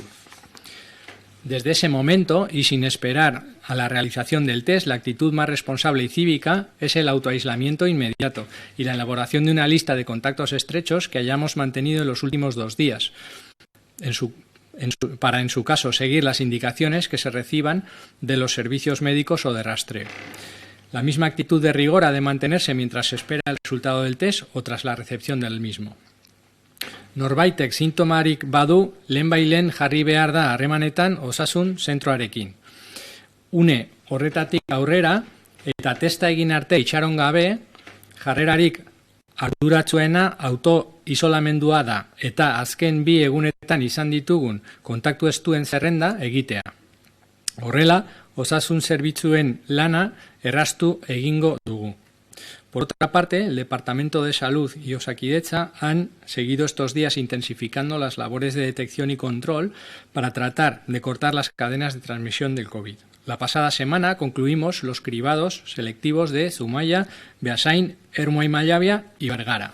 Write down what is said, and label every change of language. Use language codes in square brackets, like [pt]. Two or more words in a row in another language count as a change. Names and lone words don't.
[es] Desde ese momento, y sin esperar a la realización del test, la actitud más responsable y cívica es el autoaislamiento inmediato y la elaboración de una lista de contactos estrechos que hayamos mantenido en los últimos 2 días, para en su caso seguir las indicaciones que se reciban de los servicios médicos o de rastreo. La misma actitud de rigor ha de mantenerse mientras se espera el resultado del test o tras la recepción del mismo. [eu] Norbaitek sintomarik badu, lehenbailen jarri behar da harremanetan osasun zentroarekin. Une horretatik aurrera eta testa egin arte itxaron gabe, jarrerarik arduratsuena autoisolamendua da eta azken 2 egunetan izan ditugun kontaktu estuen zerrenda egitea. Horrela, osasun zerbitzuen lana erraztu egingo dugu. [es] Por otra parte, el Departamento de Salud y Osakidetza han seguido estos días intensificando las labores de detección y control para tratar de cortar las cadenas de transmisión del COVID. La pasada semana concluimos los cribados selectivos de Zumaya, Beasain, Ermua y Mallavia y Vergara.